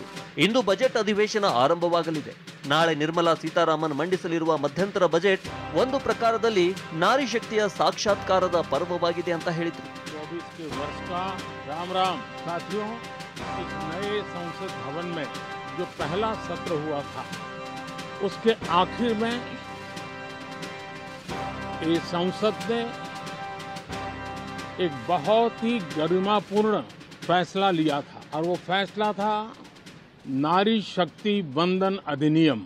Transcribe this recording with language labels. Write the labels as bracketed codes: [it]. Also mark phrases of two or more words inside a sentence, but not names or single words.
[kn] ಇಂದು ಬಜೆಟ್ ಅಧಿವೇಶನ ಆರಂಭವಾಗಲಿದೆ. ನಾಳೆ ನಿರ್ಮಲಾ ಸೀತಾರಾಮನ್ ಮಂಡಿಸಲಿರುವ ಮಧ್ಯಂತರ ಬಜೆಟ್ ಒಂದು ಪ್ರಕಾರದಲ್ಲಿ ನಾರಿ ಶಕ್ತಿಯ ಸಾಕ್ಷಾತ್ಕಾರದ ಪರ್ವವಾಗಿದೆ ಅಂತ ಹೇಳಿದ್ರು. [hi] 24 के वर्ष का राम राम। साथियों, इस नए संसद भवन में जो पहला सत्र हुआ था, उसके आखिर में ये संसद ने एक बहुत ही गरिमापूर्ण फैसला लिया था, और वो फैसला था नारी शक्ति वंदन अधिनियम।